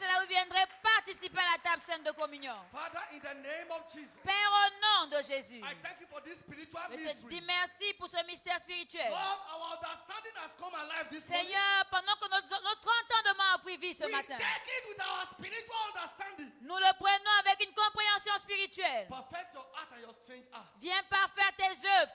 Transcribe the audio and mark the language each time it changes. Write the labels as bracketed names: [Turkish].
[French] cela, vous viendrez participer à la table sainte de communion. [English] Father, in the name of Jesus, [French] Père, au nom de Jésus, [English] I thank you for this spiritual [French] je te [English] mystery. [French] dis merci pour ce mystère spirituel. [English] Lord, our understanding has come alive this morning. [French] Seigneur, pendant que notre entendement a pris vie ce [English] We [French] matin, [English] take it with our spiritual understanding. [French] nous le prenons avec une compréhension spirituelle. [English] Perfect your heart and your strange heart. [French] Viens parfaire tes œuvres